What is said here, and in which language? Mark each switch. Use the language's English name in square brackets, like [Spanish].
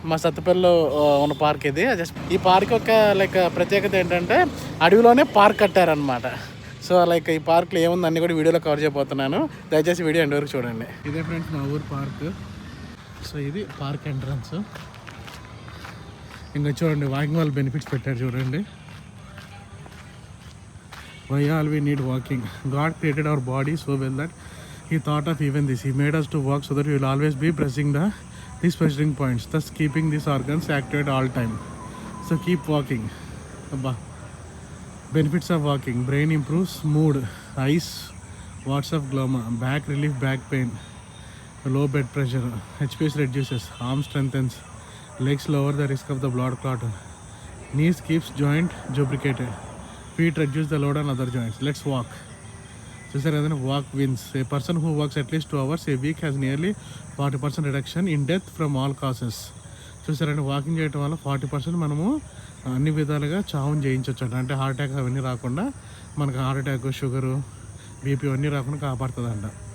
[Telugu] మా సత్తుపల్లిలో ఉన్న పార్క్ ఇది. జస్ట్ ఈ పార్క్ యొక్క ప్రత్యేకత ఏంటంటే అడవిలోనే పార్క్ కట్టారనమాట. సో ఈ పార్క్లో ఏముంది అన్నీ కూడా వీడియోలో కవర్ చేయబోతున్నాను. దయచేసి వీడియో ఎండ్ వరకు చూడండి. ఇదే ఫ్రెండ్స్ మా ఊరు పార్క్. సో ఇది పార్క్ ఎంట్రన్స్. ఇంకా చూడండి వాకింగ్ వాళ్ళ బెనిఫిట్స్ పెట్టారు చూడండి. [English] Why all we need walking? God created our body so well that He thought of even this. He made us to walk so that we will always be pressing these measuring points, thus keeping these organs activated all time. So keep walking. Abba. Benefits of walking: brain improves mood, eyes, warts of glaucoma, back relief, back pain, low blood pressure, HPS reduces, arm strengthens, legs lower the risk of the blood clot, knees keeps joint lubricated, feet reduce the load on other joints. Let's walk. [Telugu] చూసారు కదండి, [English] Walk wins. A person who works at least 2 hours a week has nearly 40% reduction in death from all causes. [Telugu] చూసారండి, walking చేయడం వల్ల 40% మనము అన్ని విధాలుగా చావుని జయించవచ్చు. అంటే హార్ట్ అటాక్ అవన్నీ రాకుండా మనకు హార్ట్ అటాక్, షుగరు, బీపీ అవన్నీ రాకుండా కాపాడుతుందంట.